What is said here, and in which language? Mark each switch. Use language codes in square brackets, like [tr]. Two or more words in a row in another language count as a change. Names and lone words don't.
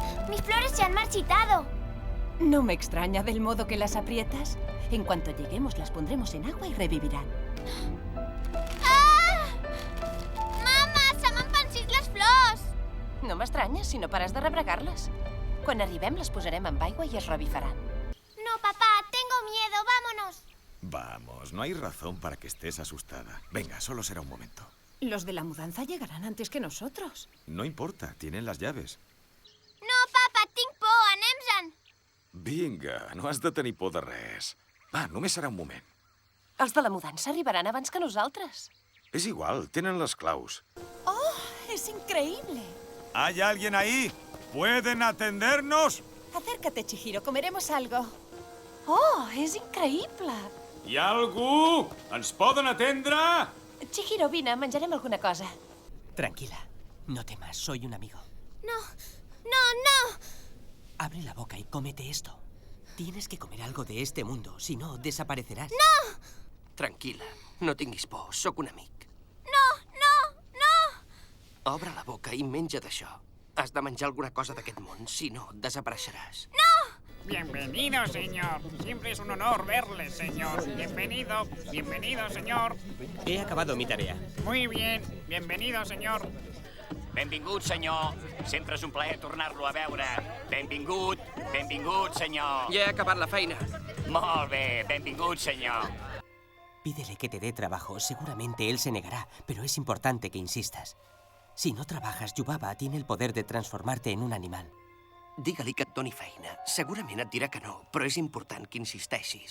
[es] Mis flores se han marchitado. No me extraña del modo que las aprietas. En cuanto lleguemos, las pondremos en agua y revivirán. Ah! [ca] Mama, se m'han pansit les flors! No m'estranya si no pares de rebregar-les. Quan arribem, les posarem amb aigua i es revifaran. No, [es] papá, tengo miedo, vámonos. Vamos, no hay razón para que estés asustada. Venga, solo será un momento. Los de la mudanza llegarán antes que nosotros. No importa, tienen las llaves. [ca] No, papa, tinc por, anem-se'n. Vinga, no has de tenir por de res. Va, només serà un moment. Els de la mudança arribaran abans que nosaltres. És igual, tenen les claus. [es] ¡Oh, es increíble! ¿Hay alguien ahí? ¿Pueden atendernos? Acércate, Chihiro, comeremos algo. [ca] ¡Oh, és increïble! Hi ha algú? Ens poden atendre? Chihiro, vine, menjarem alguna cosa. [es] Tranquila, no temas, soy un amigo. No, no, no! Abre la boca y cómete esto. Tienes que comer algo de este mundo, si no, desaparecerás. No! [ca] Tranquila, no tinguis por, sóc un amic. No, no, no! Obre la boca i menja d'això. Has de menjar alguna cosa d'aquest món, si no, desapareixeràs. [es] Bienvenido, señor. Siempre es un honor verle, señor. Bienvenido, bienvenido, señor. He acabado mi tarea. Muy bien, bienvenido, señor. [ca] Benvingut, senyor. Sempre és un plaer tornar-lo a veure. Benvingut, benvingut, senyor. Ya he acabat la feina. Molt bé, benvingut, senyor. [es] Pídele que te dé trabajo. Seguramente él se negará, pero es importante que insistas. Si no trabajas, Yubaba tiene el poder de transformarte en un animal. [ca] Digue-li que et doni feina. Segurament et dirà que no, però és important que insisteixis.